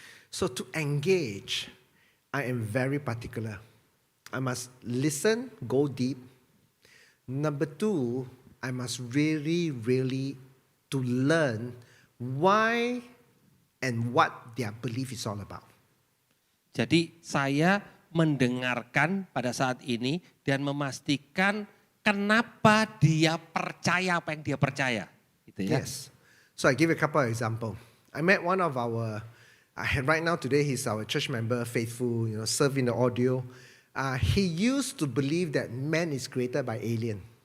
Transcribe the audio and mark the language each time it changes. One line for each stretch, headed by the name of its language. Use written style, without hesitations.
English: So to engage, I am very particular. I must listen, go deep. Number 2, I must really to learn why and what their belief is all about.
Indonesian: Jadi saya mendengarkan pada saat ini dan memastikan kenapa dia percaya apa yang dia percaya. Gitu ya.
English: Yes. So I give a couple of examples. I met one of our, right now today he's our church member, faithful, serve in the audio. He used to believe that man is created by alien.